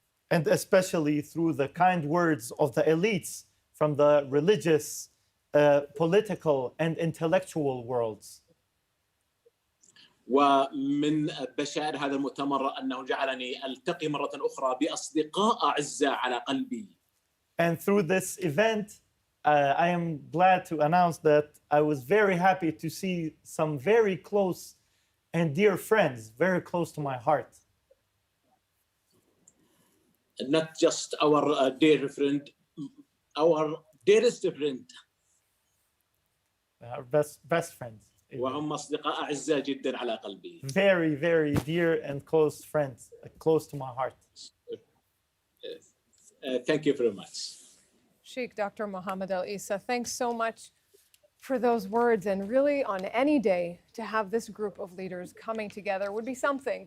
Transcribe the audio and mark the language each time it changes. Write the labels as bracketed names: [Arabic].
[English] And especially through the kind words of the elites from the religious, political, and intellectual worlds. [Arabic] ومن بشائر هذا المؤتمر أنه جعلني ألتقي مرة أخرى بأصدقاء أعزاء على قلبي. [English] And through this event, I am glad to announce that I was very happy to see some very close and dear friends, very close to my heart. Not just our dear friend, our dearest friend. Our best friends. [Arabic] وهم أصدقاء أعزاء جدا على قلبي. [English] Very, very dear and close friends, close to my heart. Thank you very much. Sheikh Dr. Mohammed Al-Issa, thanks so much for those words. And really, on any day, to have this group of leaders coming together would be something.